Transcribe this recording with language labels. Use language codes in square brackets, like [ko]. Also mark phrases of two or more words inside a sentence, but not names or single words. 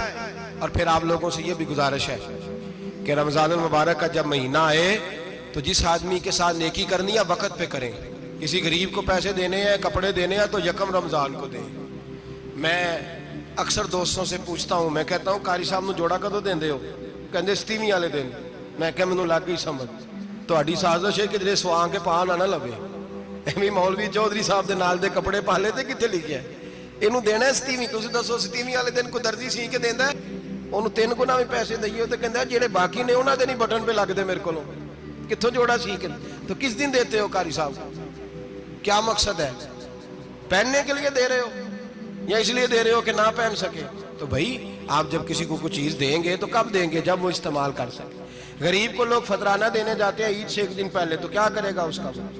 [ur] اور پھر آپ لوگوں سے یہ بھی گزارش ہے کہ رمضان المبارک کا جب مہینہ آئے تو جس آدمی کے ساتھ نیکی کرنی ہے وقت پہ کریں، کسی غریب کو پیسے دینے ہیں، کپڑے دینے ہیں تو یکم رمضان کو دیں۔ میں اکثر دوستوں سے پوچھتا ہوں، میں کہتا ہوں [pa] قاری صاحب نو جوڑا کدو دیندے ہو؟ کہندے 27ویں والے دن۔ میں کہا مینوں لگ گئی سمجھ، تہاڈی سازش ہے کہ جڑے سواں کے پا نہ لوے، ایویں مولوی چودھری صاحب دے نال دے کپڑے پا لے تے کتے لکھیا ہے اینوں دینا ہے 27ویں؟ تسی دسو 27ویں والے دن کو درزی سی کے دیندا ہے، ਉਹਨੂੰ 3 ਗੁਣਾ ਵੀ ਪੈਸੇ ਦਈਏ ਤੇ ਕਹਿੰਦਾ ਜਿਹੜੇ ਬਾਕੀ ਨੇ ਉਹਨਾਂ ਦੇ ਨਹੀਂ ਬਟਨ पे ਲੱਗਦੇ ਮੇਰੇ ਕੋਲੋਂ, ਕਿੱਥੋਂ ਜੋੜਾ ਸੀ ਕਿ [ur] تو کس دن دیتے ہو قاری صاحب? کیا مقصد ہے? پہننے کے لیے دے رہے ہو یا اس لیے دے رہے ہو کہ نہ پہن سکے? تو بھائی آپ جب کسی کو کچھ چیز دیں گے تو کب دیں گے? جب وہ استعمال کر سکے. غریب کو لوگ فطرانہ دینے جاتے ہیں عید سے ایک دن پہلے، تو کیا کرے گا اس کا?